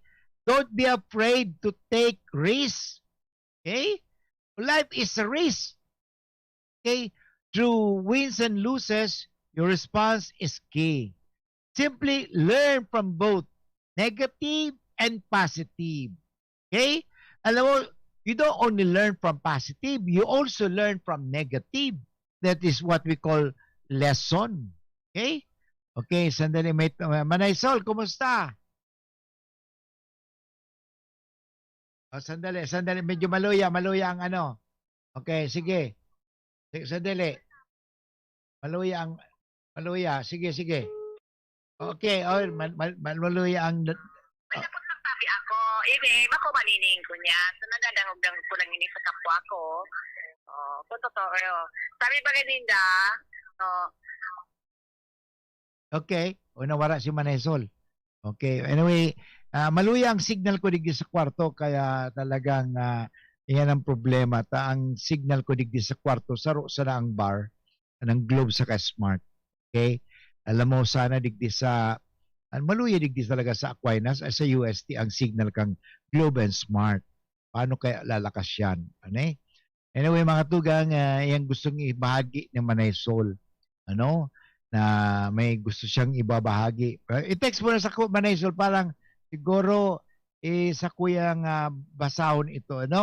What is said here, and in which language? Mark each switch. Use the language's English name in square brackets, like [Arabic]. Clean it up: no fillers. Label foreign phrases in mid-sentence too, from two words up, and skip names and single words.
[English] Don't be afraid to take risks. Okay? Life is a risk. Okay? Through wins and losses, your response is key. Simply learn from both negative and positive. Okay? [Filipino] Alam mo, [English] you don't only learn from positive, you also learn from negative. That is what we call lesson. [Filipino] Okay? Okay, sandali. Manay Sol, kumusta? Sandali. [Bikol] Medyo maluya ang ano. Okay, sige. Sandali. Maluya. Sige. Okay, maluya ang... Sabi ako, ako manining ko niya. So, nagadangog-dangog ko lang ini sa kapwa ko. Totoo. Sabi ba ganinda? Okay. Nawara si Manesol. Okay. Anyway, maluya ang signal ko digdi sa kwarto, kaya talagang yan ang problema. Ang signal ko digdi sa kwarto, saro sa ang bar ng Globe sa Smart. Okay? Alam mo, sana digdi sa maluya digdi talaga sa Aquinas sa UST ang signal kang Globe and Smart. [Filipino] Paano kaya lalakas yan? Ano? Anyway, mga tugang, yung gustong ibahagi ng Manay Sol. Na may gusto siyang ibabahagi. [Bikol] I-text mo na sa Manay Sol, parang siguro sa kuyang basahon ito.